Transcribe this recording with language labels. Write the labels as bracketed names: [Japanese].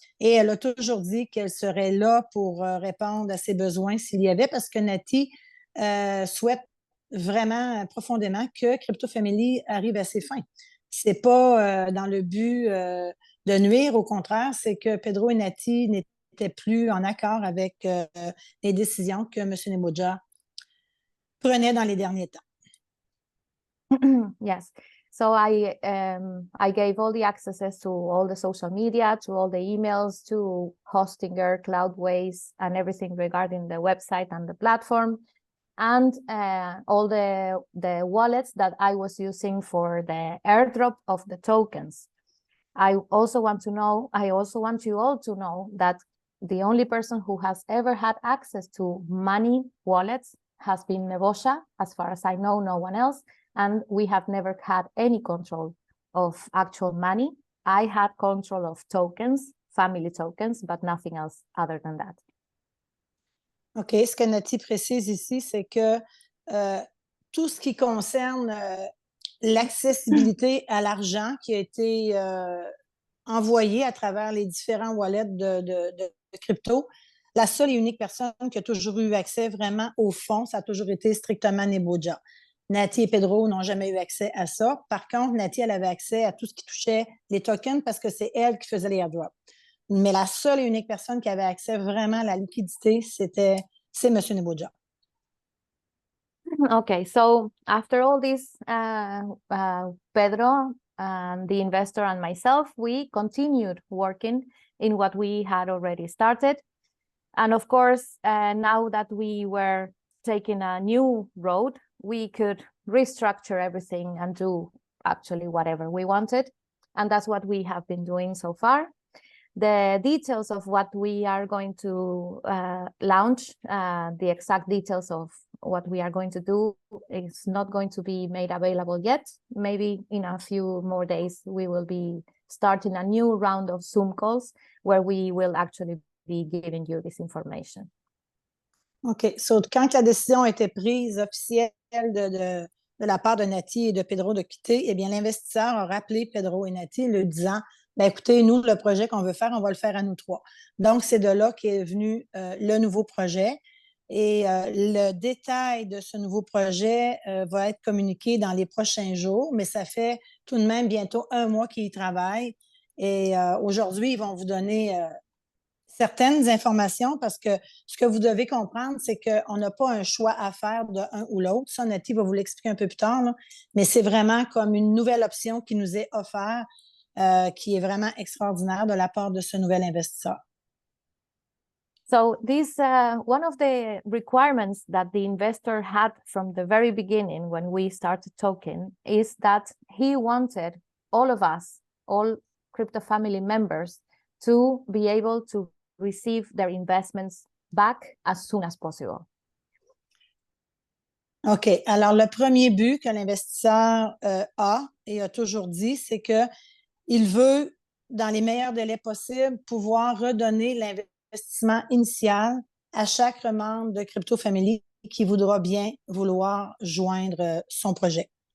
[French] Et elle a toujours dit qu'elle serait là pour répondre à ses besoins s'il y avait, parce que Naty souhaite vraiment profondément que Crypto Family arrive à ses fins. C'est pas dans le but de nuire, au contraire, c'est que Pedro et Naty n'étaient plus en accord avec les décisions que M. Nebojsa prenait dans les derniers temps. [English] Yes. So I gave all the accesses to all the social media, to all the emails, to Hostinger, Cloudways, and everything regarding the website and the platform. And all the wallets that I was using for the airdrop of the tokens. I also want you all to know that the only person who has ever had access to money wallets has been Nebojsa. As far as I know, no one else. And we have never had any control of actual money. I had control of tokens, family tokens, but nothing else other than that. OK. [French] Ce que Naty précise ici, c'est que tout ce qui concerne l'accessibilité à l'argent qui a été envoyé à travers les différents wallets de crypto, la seule et unique personne qui a toujours eu accès vraiment au fond, ça a toujours été strictement Nebojsa. Naty et Pedro n'ont jamais eu accès à ça. Par contre, Naty, elle avait accès à tout ce qui touchait les tokens parce que c'est elle qui faisait les airdrops. Mais la seule et unique personne qui avait accès vraiment à la liquidité, c'est M. Nebojsa. [English] Okay, so after all this, Pedro and the investor and myself, we continued working in what we had already started. And of course, now that we were taking a new road, we could restructure everything and do actually whatever we wanted. And that's what we have been doing so far. The details of what we are going to launch, the exact details of what we are going to do is not going to be made available yet. Maybe in a few more days, we will be starting a new round of Zoom calls where we will actually be giving you this information. OK. [French] So, quand la décision a été prise officielle de la part de Naty et de Pedro de quitter, eh bien, l'investisseur a rappelé Pedro et Naty, le disant, bien, écoutez, nous, le projet qu'on veut faire, on va le faire à nous trois. Donc, c'est de là qu'est venu le nouveau projet. Et le détail de ce nouveau projet va être communiqué dans les prochains jours, mais ça fait tout de même bientôt 1 mois qu'ils y travaillent. Et aujourd'hui, ils vont vous donner certaines informations parce que ce que vous devez comprendre, c'est qu'on n'a pas un choix à faire de un ou l'autre. Ça, Naty va vous l'expliquer un peu plus tard, là. Mais c'est vraiment comme une nouvelle option qui nous est offerte, qui est vraiment extraordinaire de la part de ce nouvel investisseur. [English] So this, one of the requirements that the investor had from the very beginning when we started talking is that he wanted all of us, all Crypto Family members, to be able to receive their investments back as soon as possible. [French] OK. Alors, le premier but que l'investisseur a et a toujours dit, c'est qu'il veut, dans les meilleurs délais possibles, pouvoir redonner l'investissement initial à chaque membre de Crypto Family qui voudra bien vouloir joindre son projet.